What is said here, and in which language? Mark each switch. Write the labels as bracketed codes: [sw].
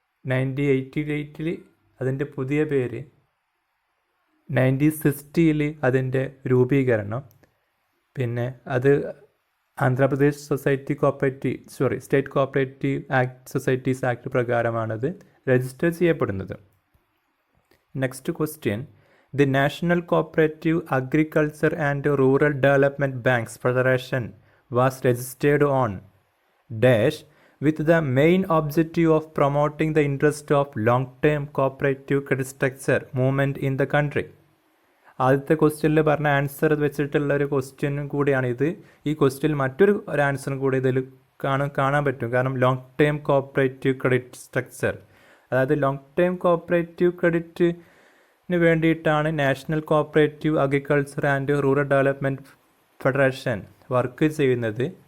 [ml] 1988 അതിൻ്റെ പുതിയ പേര്. 1960 അതിൻ്റെ രൂപീകരണം. പിന്നെ അത് Andhra Pradesh state cooperative societies act പ്രകാരമാണത് register ചെയ്യപ്പെടുന്നത്. Next question. [en] The National Cooperative Agriculture and Rural Development Banks Federation was registered on dash with the main objective of promoting the interest of long-term cooperative credit structure movement in the country. [ml] ആദ്യത്തെ ക്വസ്റ്റ്യനിൽ പറഞ്ഞ answer വെച്ചിട്ടുള്ള ഒരു ക്വസ്റ്റ്യനും കൂടിയാണിത്. ഈ ക്വസ്റ്റ്യനിൽ മറ്റൊരു ആൻസറും കൂടി ഇതിൽ കാണാൻ പറ്റും. കാരണം long term cooperative credit structure, അതായത് ലോങ് ടേം കോപ്പറേറ്റീവ് ക്രെഡിറ്റിന് വേണ്ടിയിട്ടാണ് national cooperative agriculture and rural development federation work ചെയ്യുന്നത്.